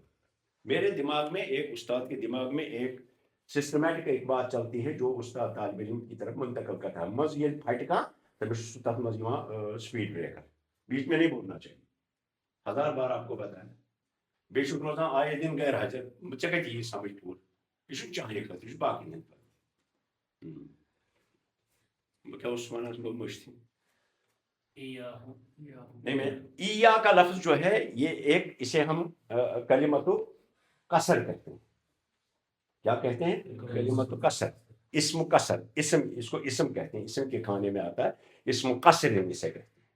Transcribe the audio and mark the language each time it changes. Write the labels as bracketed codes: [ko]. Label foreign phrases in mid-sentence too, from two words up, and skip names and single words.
[ur] میرے دماغ میں ایک استاد کے دماغ میں ایک سسٹمیٹک ایک بات چلتی ہے جو استاد طالب علم کی طرف منتقل کرتا ہے. مز یہ پھٹ کا تب مز سپیڈ بریکر بیچ میں نہیں بولنا چاہیے. 1000 بار آپ کو بتایا. بے شک روزان آئے دن غیر حاضر [ks] ژےٚ کتہِ یی سمجھ پوٗرٕ؟ یہ چھُنہٕ چانہِ خٲطرٕ، یہِ چھُ باقین ہٕنٛدِ خٲطرٕ. بہٕ کیا اوسُس وَنان گوٚو مٔشتھٕے. [ur] نہیں میں ایا کا لفظ جو ہے یہ ایک، اسے ہم کلمۃ قصر کہتے ہیں. کیا کہتے ہیں؟ کلمۃ قصر، اسم قصر. اسم، اس کو اسم کہتے ہیں، اسم کے کھانے میں آتا ہے. اسم قصر اسے کہتے ہیں.